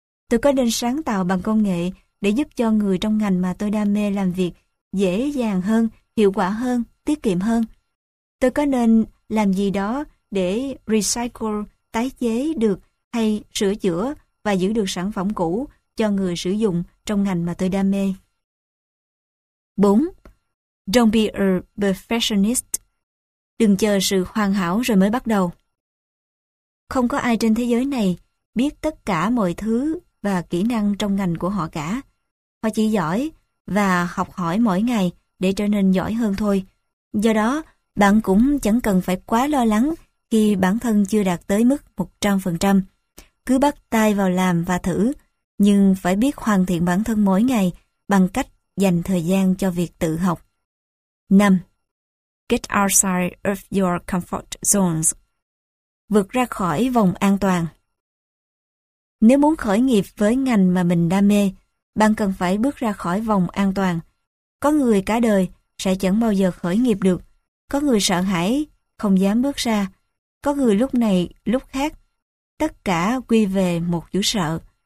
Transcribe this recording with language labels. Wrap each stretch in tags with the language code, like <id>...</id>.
<vi>Tôi có nên sáng tạo bằng công nghệ để giúp cho người trong ngành mà tôi đam mê làm việc dễ dàng hơn, hiệu quả hơn, tiết kiệm hơn? Tôi có nên làm gì đó để recycle, tái chế được hay sửa chữa và giữ được sản phẩm cũ cho người sử dụng trong ngành mà tôi đam mê? 4.</vi> <en>Don't be a perfectionist.</en> <vi>Đừng chờ sự hoàn hảo rồi mới bắt đầu. Không có ai trên thế giới này biết tất cả mọi thứ và kỹ năng trong ngành của họ cả. Họ chỉ giỏi và học hỏi mỗi ngày để trở nên giỏi hơn thôi. Do đó, bạn cũng chẳng cần phải quá lo lắng khi bản thân chưa đạt tới mức 100%. Cứ bắt tay vào làm và thử, nhưng phải biết hoàn thiện bản thân mỗi ngày bằng cách dành thời gian cho việc tự học. 5.</vi> <en>Get outside of your comfort zones.</en> <vi>Vượt ra khỏi vòng an toàn. Nếu muốn khởi nghiệp với ngành mà mình đam mê, bạn cần phải bước ra khỏi vòng an toàn. Có người cả đời sẽ chẳng bao giờ khởi nghiệp được. Có người sợ hãi, không dám bước ra. Có người lúc này, lúc khác. Tất cả quy về một chữ sợ.</vi>